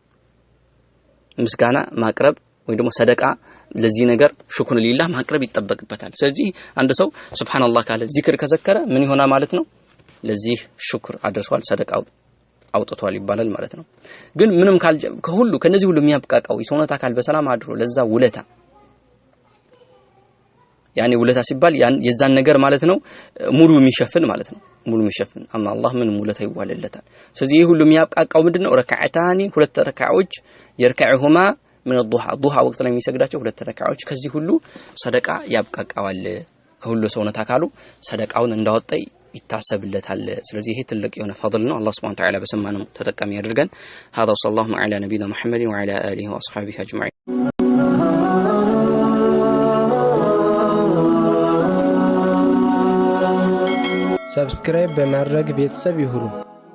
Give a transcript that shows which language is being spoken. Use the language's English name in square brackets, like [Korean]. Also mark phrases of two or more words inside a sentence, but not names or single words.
[Amharic] ምስጋና ማቅረብ ወይ ደግሞ ሰደቃ ለዚህ ነገር [Arabic] شكر لله [Amharic] ማቅረብ ይተበቅበታል ስለዚህ አንድ ሰው ሱብሃንአላህ ካለ ዚክር ከዘከረ ምን ይሆናል ማለት ነው ለዚህ ሽኩር አድርሷል ሰደቃው አውጥቷል ይባላል ማለት ነው ግን ምንም ከሁሉ ከነዚህ ሁሉ የሚያብቃቃው የሰውነት አካል በሰላም አድሮ ለዛ ውለታ ያኔ ውለታ ሲባል የዛን ነገር ማለት ነው ሙሉ የሚሸፍን ማለት ነው ሙሉ የሚሸፍን አማ አላህ ምን ውለታ ይዋለለታል ስለዚህ ይሄ ሁሉ የሚያብቃቃው ምንድነው ረካዓታኒ ሁለት ረካዓዎች የርካዑሁማ [Arabic] من الضحى [Amharic] ወቅት ላይ የሚሰግዳቸው ሁለት ረካዓዎች ከዚህ ሁሉ ሰደቃ ያብቃቃዋል ከሁሉ ሰውነት አካሉ ሰደቃውን እንዳወጣ ይታሰብለታል ስለዚህ ይሄ ትልቅ የሆነ ፈضል ነው አላህ [Arabic] سبحانه وتعالى [Amharic] በሰማነው ተጠቃሚ ያድርገን [Arabic] هذا صلى الله على نبينا محمد وعلى اله واصحابه اجمعين [Amharic] ሰብስክራይብ በማድረግ ቤተሰብ ይሁኑ